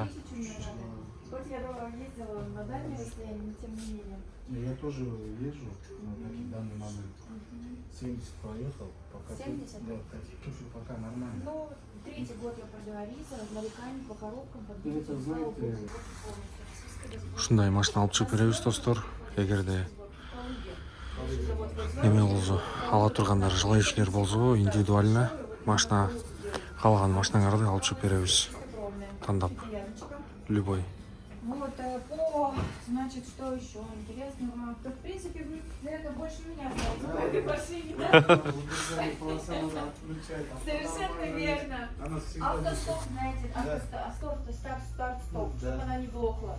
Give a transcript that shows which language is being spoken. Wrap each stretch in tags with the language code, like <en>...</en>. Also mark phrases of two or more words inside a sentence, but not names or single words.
<ru>тысяч у меня надо. Хоть я ездила на дальние расстояния, но тем не менее. Я тоже езжу на такие данные модели. 70 проехал, пока 70? Да, слушай, пока нормально. Ну, третий год я продала риза, нареканий по коробкам, под Ну, это, знаете,</ru> <ky>Ушундай машина алып чыгып беребиз достор. Эгерде эме болсо, ала тургандар желающийлер болсо, индивидуально машина каалаган машинаңарды алып чыгып беребиз. Тандап любой.</ky> <ru>Вот, по, значит, что еще интересного? То, в принципе, вы, наверное, больше меня знаете по этой машине, да? Совершенно верно. Автостоп, знаете, старт-стоп, чтобы она не глохла.</ru>